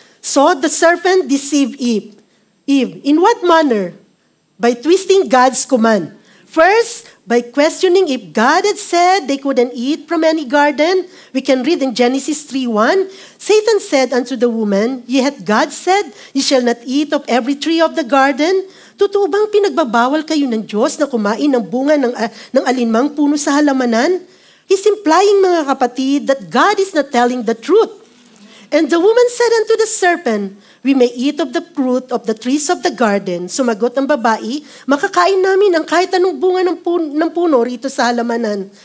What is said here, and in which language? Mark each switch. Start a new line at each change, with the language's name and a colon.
English: So the serpent deceived Eve. In what manner? By twisting God's command. First, by questioning if God had said they couldn't eat from any garden. We can read in Genesis 3:1. Satan said unto the woman, Yet God said, Ye shall not eat of every tree of the garden.
Filipino: Totoo bang pinagbabawal kayo ng Diyos na kumain ng bunga ng alinmang puno sa halamanan?
English: He's implying,
Filipino: mga kapatid,
English: that God is not telling the truth. And the woman said unto the serpent, We may eat of the fruit of the trees of the garden.
Filipino: Sumagot ang babae, makakain namin ang kahit anong bunga ng puno rito sa halamanan.